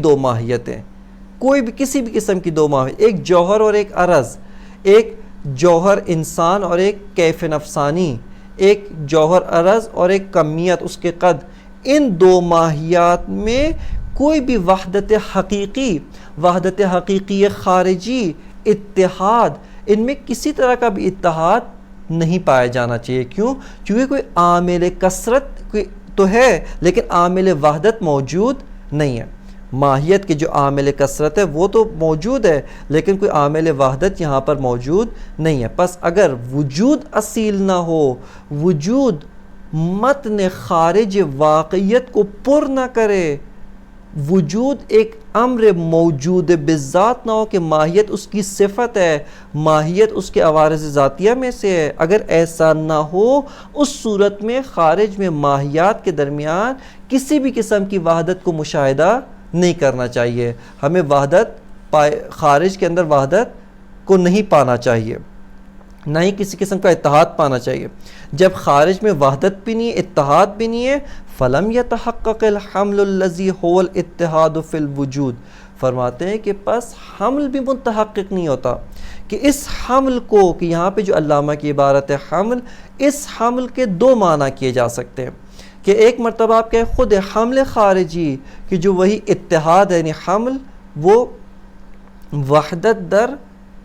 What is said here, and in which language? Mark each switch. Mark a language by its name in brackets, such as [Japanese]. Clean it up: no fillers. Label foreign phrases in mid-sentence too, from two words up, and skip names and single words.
[Urdu] دو ماہیتیں، کوئی بھی کسی بھی قسم کی دو ماہیت، ایک جوہر اور ایک عرض، ایک جوہر انسان اور ایک کیف نفسانی، ایک جوہر عرض اور ایک کمیت اس کے قد، ان دو ماہیات میں کوئی بھی وحدت حقیقی خارجی اتحاد، ان میں کسی طرح کا بھی اتحاد نہیں پایا جانا چاہیے۔ کیوں؟ کیونکہ کوئی عامل کثرت تو ہے لیکن عامل وحدت موجود نہیں ہے، ماہیت کے جو عامل کثرت ہے وہ تو موجود ہے لیکن کوئی عامل وحدت یہاں پر موجود نہیں ہے۔ پس اگر وجود اصیل نہ ہو، وجود متن خارج واقعیت کو پر نہ کرے، وجود ایک امر موجود بالذات نہ ہو کہ ماہیت اس کی صفت ہے، ماہیت اس کے عوارض ذاتیہ میں سے ہے، اگر ایسا نہ ہو، اس صورت میں خارج میں ماہیات کے درمیان کسی بھی قسم کی وحدت کو مشاہدہ نہیں کرنا چاہیے، ہمیں وحدت خارج کے اندر وحدت کو نہیں پانا چاہیے، نہ ہی کسی قسم کا اتحاد پانا چاہیے۔ جب خارج میں وحدت بھی نہیں ہے، اتحاد بھی نہیں ہے، [Arabic] فَلَمْ يَتَحَقَّقِ الْحَمْلُ الَّذِي هُوَ الْإِتِّحَادُ فِي الْوُجُودِ۔ [Urdu] فرماتے ہیں کہ پس حمل بھی متحقق نہیں ہوتا کہ اس حمل کو، کہ یہاں پہ جو علامہ کی عبارت ہے حمل، اس حمل کے دو معنی کیے جا سکتے ہیں، کہ ایک مرتبہ آپ کہیں خود حمل خارجی، کہ جو وہی اتحاد ہے، یعنی حمل وہ وحدت در